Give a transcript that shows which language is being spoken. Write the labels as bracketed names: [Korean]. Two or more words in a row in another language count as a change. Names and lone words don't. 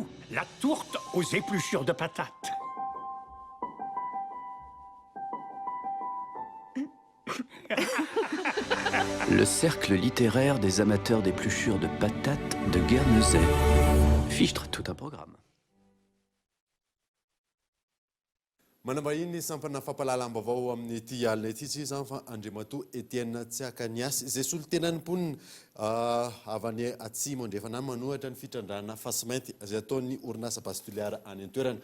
[French] La tourte aux épluchures de patates. Le cercle littéraire des amateurs d'épluchures de patates de Guernesey. Fichtre tout un programme. [Malagasy] manambahiny sampana fampalalam-baovao amin'ny ty alina ity tsy zany fa Andriamatoa Etienne Tsiakaniasy izay solotenany mponina avy any atsimo andrefana manohatra ny fitrandrana fasimainty izay ataon'ny orinasa pasitoliara any an-toerana.